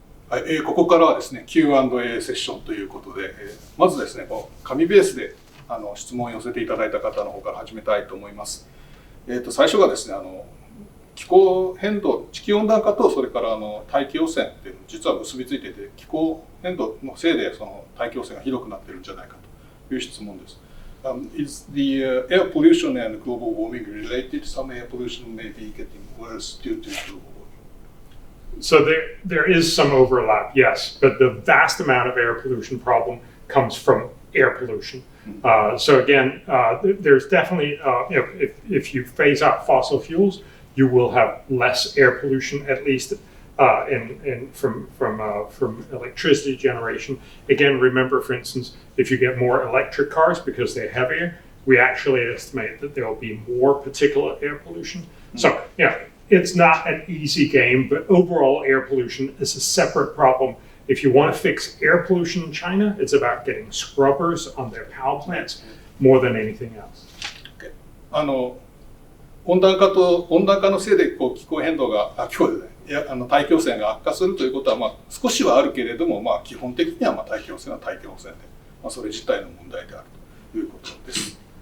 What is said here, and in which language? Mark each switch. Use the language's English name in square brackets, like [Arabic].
[Japanese] はい、ここからはですね Q&A セッションということで、まずですね紙ベースで質問を寄せていただいた方の方から始めたいと思います。最初がですね気候変動、地球温暖化とそれから大気汚染っていうの実は結びついていて、気候変動のせいでその大気汚染がひどくなってるんじゃないかという質問です。 [English] Is the air pollution and global warming related? Some air pollution may be getting worse due to global warming. So there is some overlap, yes, but the vast amount of air pollution problem comes from air pollution. So again, there's definitely, if you phase out fossil fuels, you will have less air pollution, at least from electricity generation. Again, remember, for instance, if you get more electric cars because they're heavier, we actually estimate that there will be more particulate air pollution. So, it's not an easy game, but overall air pollution is a separate problem. If you want to fix air pollution in China, it's about getting scrubbers on their power plants more than anything else. Okay. [Japanese] 温暖化のせいで気候変動が大気汚染が悪化するということは少しはあるけれども、基本的には大気汚染は大気汚染で、それ自体の問題であるということです。